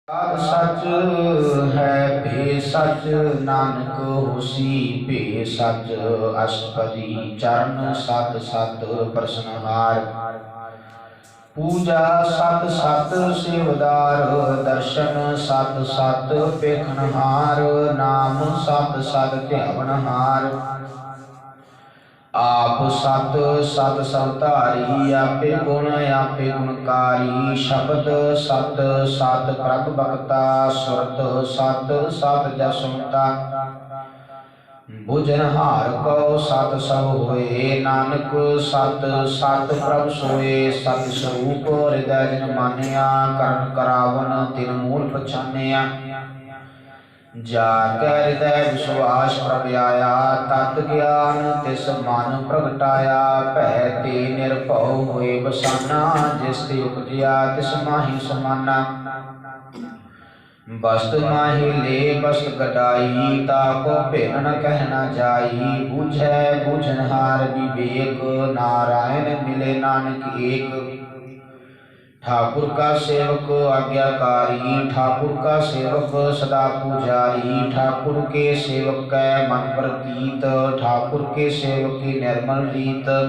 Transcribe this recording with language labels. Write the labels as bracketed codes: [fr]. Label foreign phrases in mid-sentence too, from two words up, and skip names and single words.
[pa] ਸਾਧ ਸਚ ਹੈ ਭੇ ਸਚ, ਨਾਨਕ ਹੋਸੀ ਭੇ ਸਚ। ਅਸ਼ਟਪਦੀ ਚਰਣ ਸਤ ਸਤ ਪ੍ਰਸ਼ਨਹਾਰ। ਪੂਜਾ ਸਤ ਸਤ ਸੇਵਦਾਰ, ਦਰਸ਼ਨ ਸਤ ਸਤ ਪੇਖਨਹਾਰ। ਨਾਮ ਸਤ ਸਤ ਧਿਆਵਨਹਾਰ। ਆਪ ਸਤ ਸਤ ਸਵਧਾਰੀ, ਆਪੇ ਗੁਣ ਗੁਣਕਾਰੀ। ਸ਼ਬਦ ਸਤ ਸਤ ਪ੍ਰਭ ਭਗਤਾ, ਸੁਰਤ ਸਤ ਸਤ ਜਸਵੰਤਾ। ਬੁਝਨਹਾਰ ਕੋ ਸਤ ਸਬ ਹੋਏ, ਨਾਨਕ ਸਤ ਸਤ ਪ੍ਰਭ ਸੋਏ। ਸਤ ਸਰੂਪ ਹਿਰਦੈ ਜਿਨ ਮਾਨਿਆ, ਕਰਣ ਕਰਾਵਨ ਤਿਨ ਮੂਲ ਪਛਾਨਿਆ। ਜਾਕੇ ਹਿਰਦੈ ਵਿਸ਼ਵਾਸ ਪ੍ਰਭ ਆਇਆ, ਤਤ ਗਿਆਨ ਤਿਸ ਮਨ ਪ੍ਰਗਟਾਇਆ। ਭੈ ਤੇ ਨਿਰਭਵ ਹੋਏ ਬਸਾਨਾ, ਜਿਸ ਤੇ ਉਪਜਿਆ ਤਿਸ ਮਾਹੀ ਸਮਾਨਾ। ਬਸਤ ਮਾਹੀ ਲੇ ਬਸਤ ਗਡਾਈ, ਤਾਕੋ ਭਿੰਨ ਨ ਕਹ ਨ ਜਾਈ। ਬੂਝੈ ਬੂਝਨਹਾਰ ਵਿਵੇਕ, ਨਾਰਾਇਣ ਮਿਲੇ ਨਾਨਕ ਏਕ। ਠਾਕੁਰ ਕਾ ਸੇਵਕ ਆਗਿਆਕਾਰੀ, ਠਾਕੁਰ ਕਾ ਸੇਵਕ ਸਦਾ ਪੁਜਾਰੀ। ਠਾਕੁਰ ਕੇ ਸੇਵਕ ਕੈ ਮਨ ਪ੍ਰਤੀਤ, ਠਾਕੁਰ ਕੇ ਸੇਵਕ ਕੀ ਨਿਰਮਲ ਰੀਤ।